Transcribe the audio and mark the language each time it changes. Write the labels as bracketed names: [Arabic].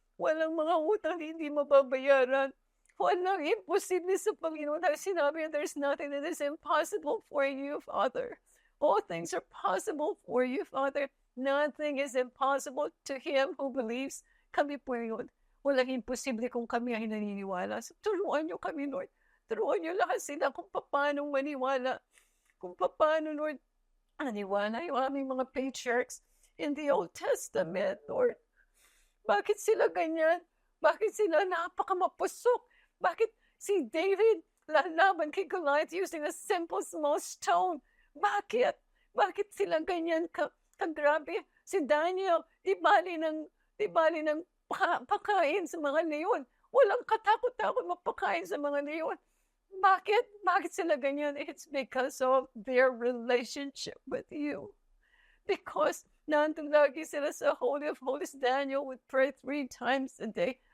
[Filipino] Walang mga utang na hindi mababayaran. Walang imposible sa Panginoon. Dahil sinabi, [English] there's nothing that is impossible for you, Father. All things are possible for you, Father. Nothing is impossible to him who believes. [Filipino] Kami po yun. Walang imposible kung kami ay naniniwala. So, turuan niyo kami, Lord. Turuan niyo lahat sila kung paano maniwala. Kung paano, Lord, naniwala yung aming mga patriarchs [English] in the Old Testament, [Filipino] Lord. Bakit sila ganyan? Bakit sila napakamapusok? Bakit si David lalaban kay Goliath [English] using a simple small stone? [Filipino] Bakit? Bakit sila ganyan kagrabe? Si Daniel, di bali ng pakain sa mga leon. Walang katakot-takot magpakain sa mga leon. Bakit? Bakit sila ganyan? [English] It's because of their relationship with you. Because [Filipino] nandun lagi sila sa [English] Holy of Holies. Daniel would pray 3 times a day.